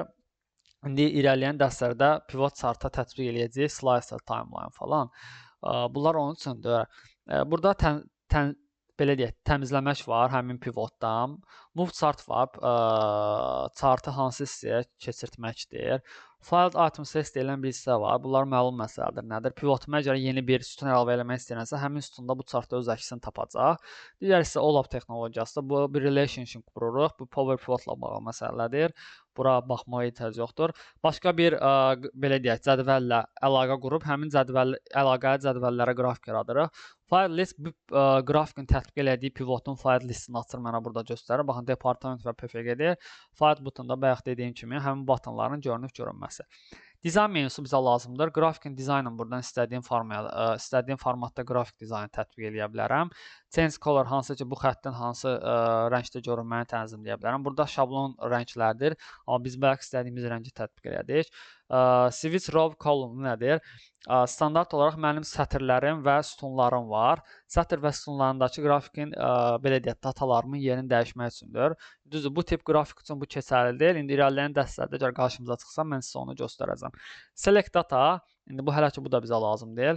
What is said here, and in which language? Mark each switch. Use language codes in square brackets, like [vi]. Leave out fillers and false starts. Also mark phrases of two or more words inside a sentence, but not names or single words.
[az] İndi irəliyən dərslərdə [en] pivot charta [az] tətbiq eləyəcəyik, slicer, timeline falan. Bunlar onun üçündür. Burada belə deyək, təmizləmək var həmin pivotdan. [en] Move chart var. [az] Chartı hansı hissəyə keçirtməkdir. [en] Filed items list [az] deyilən bir hissə var. Bunlar məlum məsələdir. Nədir? Pivotuma görə yeni bir sütun əlavə etmək istəyirsə, həmin sütunda bu chartda öz əksini tapacaq. Digər hissə OLAP texnologiyası. Bu bir relationship qururuq. Bu [en] power pivotla [az] bağlı məsələdir. Bura baxmağa ehtiyac yoxdur. Başqa bir belə deyək, cədvəllə əlaqə qurub həmin əlaqəli cədvəllərə qrafik yaradırıq. [en] File list [az] bu qrafikin tətbiq elədiyi pivotun [en] file listini [az] açır mənə burada göstərir. Baxın, departament və PFG-dir. File butonunda bayaq dediyim kimi həmin butonların görünüb görünməsi. Dizayn menyusu bizə lazımdır. Grafikin dizaynını buradan istədiyim formatda qrafik dizaynı tətbiq eləyə bilərəm. [en] Change color [az] hansı ki, bu xəttin hansı rəngdə görünməyini tənzimləyə bilərəm. Burada şablon rənglərdir, amma biz bayaq istədiyimiz rəngi tətbiq elədik. [en] Switch row column nədir? [az] Standart olaraq mənim sətirlərim və sütunlarım var. Sətir və sütunlarındakı grafikin belə deyək, datalarımın yerini dəyişmək üçündür. Düzdür, bu tip qrafik üçün bu keçərlidir. İndi irəliləyən dərslərdə əgər qarşımıza çıxsa, mən sizə onu göstərəcəm. [en] Select data, [az] indi bu hələ ki bu da bizə lazım deyil.